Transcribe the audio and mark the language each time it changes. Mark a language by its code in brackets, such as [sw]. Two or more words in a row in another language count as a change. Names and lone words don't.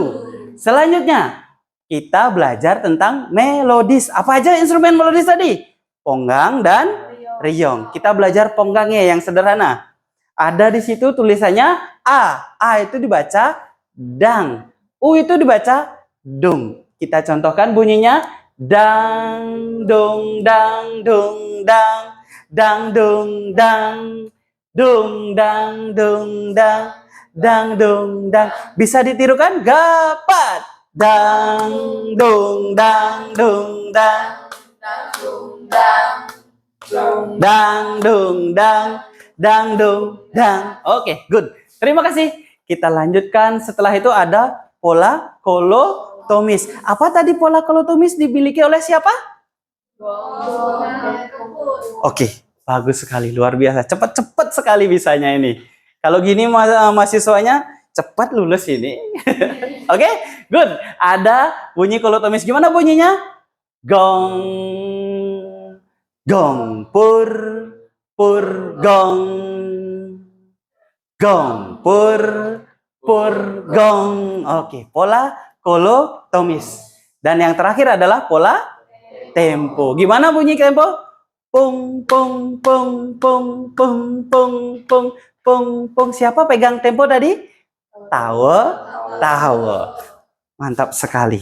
[id] Selanjutnya kita belajar tentang melodis. Apa aja instrumen melodis tadi? Ponggang dan riong. Kita belajar ponggangnya yang sederhana. Ada di situ tulisannya A. A itu dibaca dang. U itu dibaca dung. Kita contohkan bunyinya dang dung dang dung dang dang dung dang dung dang dung dang dang dung dang. Bisa ditirukan? Gapat. Dang dung dang dung dang dang dung dang dang dung dang. Oke, good. Terima kasih. Kita lanjutkan. Setelah itu ada pola kolotomis. Apa tadi pola kolotomis dimiliki oleh siapa? Oke, bagus sekali, luar biasa. Cepat-cepat sekali bisanya ini. Kalau gini mahasiswanya cepat lulus ini. Oke, good. Ada bunyi kolotomis. Gimana bunyinya? Gong, gong, pur, gong, gong, pur, gong. Oke, pola kolotomis. Dan yang terakhir adalah pola tempo. Gimana bunyi tempo? Pung, pung, pung, pung, pung, pung, pung, pung, pung. Siapa pegang tempo tadi? Tawo, tawo. Mantap sekali.